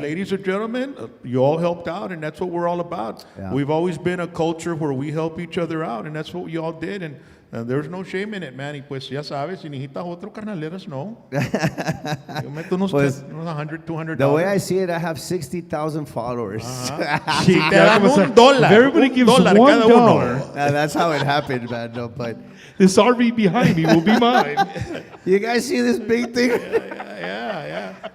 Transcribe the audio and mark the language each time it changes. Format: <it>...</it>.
<en>ladies and gentlemen, you all helped out, and that's what we're all about. Yeah. We've always been a culture where we help each other out, and that's what you all did, and there's no shame in it, man.</en> <es>Y pues ya sabes, si necesitas otro carnal,</es> <en>let us know.</en> <es>Yo meto unos Pues, $100, $200.</es> <en>The way I see it, I have 60,000 followers.</en> <es>Si te dan $1,</es> <en>If everybody gives</en> <es>$1 cada uno.</es> <en>$1, That's how it happened, man. No, but this RV behind me will be mine. you guys see this big thing? Yeah.</en>